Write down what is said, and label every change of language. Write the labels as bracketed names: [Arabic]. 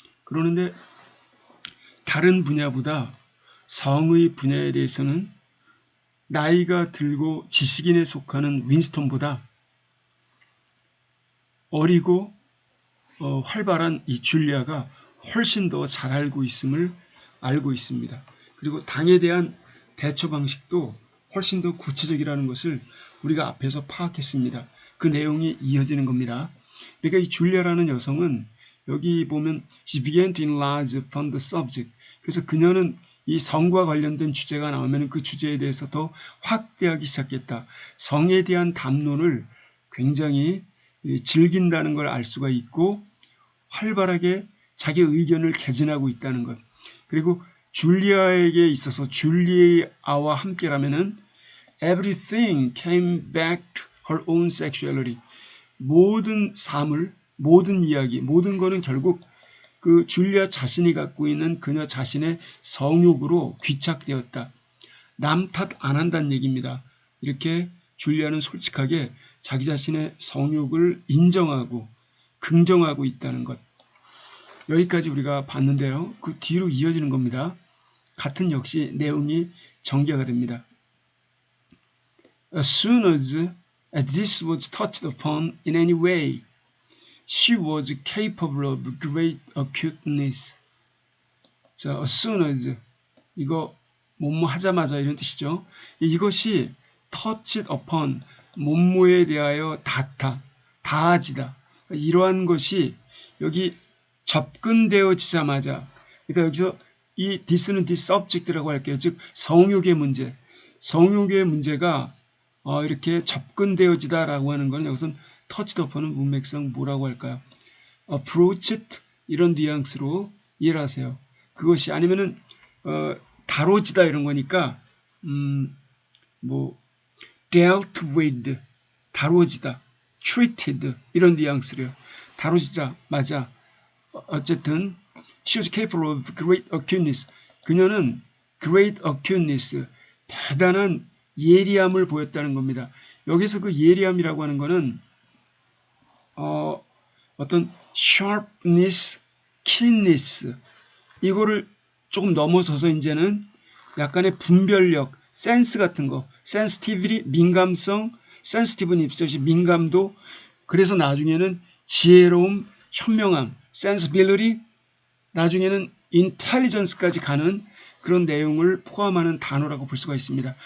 [Korean] 그러는데 다른 분야보다 성의 분야에 대해서는 나이가 들고 지식인에 속하는 윈스턴보다 어리고 활발한 이 줄리아가 훨씬 더 잘 알고 있음을 알고 있습니다. 그리고 당에 대한 대처 방식도 훨씬 더 구체적이라는 것을 우리가 앞에서 파악했습니다. 그 내용이 이어지는 겁니다. 그러니까 이 줄리아라는 여성은 여기 보면 [English] she began to enlarge upon the subject. [Korean] 그래서 그녀는 이 성과 관련된 주제가 나오면 그 주제에 대해서 더 확대하기 시작했다. 성에 대한 담론을 굉장히 즐긴다는 걸 알 수가 있고 활발하게 자기 의견을 개진하고 있다는 것. 그리고 줄리아에게 있어서 줄리아와 함께라면은 [English] everything came back to her own sexuality. [Korean] 모든 삶을, 모든 이야기, 모든 거는 결국 그 줄리아 자신이 갖고 있는 그녀 자신의 성욕으로 귀착되었다. 남 탓 안 한다는 얘기입니다. 이렇게 줄리아는 솔직하게 자기 자신의 성욕을 인정하고 긍정하고 있다는 것. 여기까지 우리가 봤는데요. 그 뒤로 이어지는 겁니다. 같은 역시 내용이 전개가 됩니다. [English] As soon as this was touched upon in any way, she was capable of great acuteness. [Korean] 자, [English] as soon as [Korean] 이거 뭐뭐 하자마자 이런 뜻이죠. 이것이 [English] touched upon [Korean] 뭐뭐에 대하여 닿다, 닿아지다. 이러한 것이 여기 접근되어지자마자, 그러니까 여기서 이 this는 [English] this subject [Korean] 라고 할게요. 즉 성욕의 문제, 성욕의 문제가 이렇게 접근되어지다라고 하는 것은 여기서는 [English] touched upon [Korean] 은 문맥상 뭐라고 할까요? approached 이런 뉘앙스로 이해를 하세요. 그것이 아니면은 다뤄지다 이런 거니까 뭐 [English] dealt with [Korean] 다루어지다, treated 이런 뉘앙스래요. 다루지자 맞아. 어쨌든 [English] she was capable of great acuteness. [Korean] 그녀는 [English] great acuteness [Korean] 대단한 예리함을 보였다는 겁니다. 여기서 그 예리함이라고 하는 거는 어떤 [English] sharpness, keenness [Korean] 이거를 조금 넘어서서 이제는 약간의 분별력, 센스 같은 거, sensitivity, 민감성, sensitive는 입술이 민감도, 그래서 나중에는 지혜로움, 현명함, sensibility, 나중에는 intelligence까지 가는 그런 내용을 포함하는 단어라고 볼 수가 있습니다.